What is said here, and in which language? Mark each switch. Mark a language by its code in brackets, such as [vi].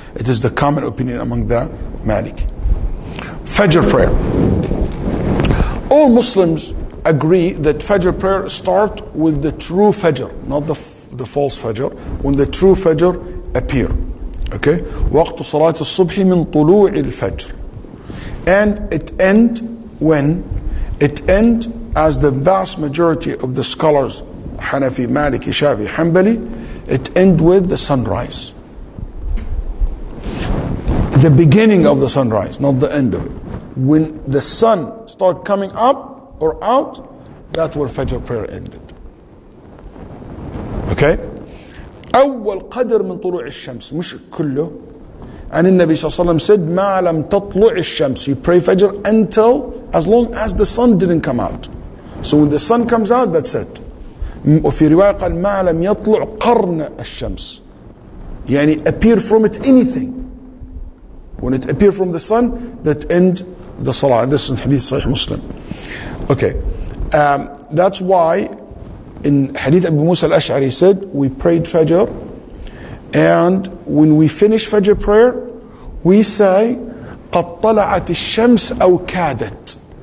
[en] It is the common opinion among the Maliki. Fajr prayer. All Muslims agree that Fajr prayer start with the true Fajr, not the false Fajr, when the true Fajr appear. Okay? [ar] وقت صلاة الصبح من طلوع الفجر. [en] And it end when? It end as the vast majority of the scholars, Hanafi, Maliki, Shafi, Hanbali, it end with the sunrise. The beginning of the sunrise, not the end of it. When the sun start coming up or out, that's where Fajr prayer ended. Okay? [ar] أول قدر من طلوع الشمس مش كله. [en] And the Nabi sallallahu alaihi wasallam said [ar] ما لم تطلع الشمس. [en] You pray Fajr until, as long as the sun didn't come out. So when the sun comes out, that's it. [ar] وفي رواية قال ما لم يطلع قرن الشمس. يعني [en] appear from it anything. When it appear from the sun, that end the salah. And this is in Hadith Sahih Muslim. Okay. That's why in Hadith Abu Musa al-Ash'ari said, we prayed Fajr, and when we finish Fajr prayer, we say, [ar] قَدْ طَلَعَتِ الشَّمْسِ أَوْ كَادَتْ.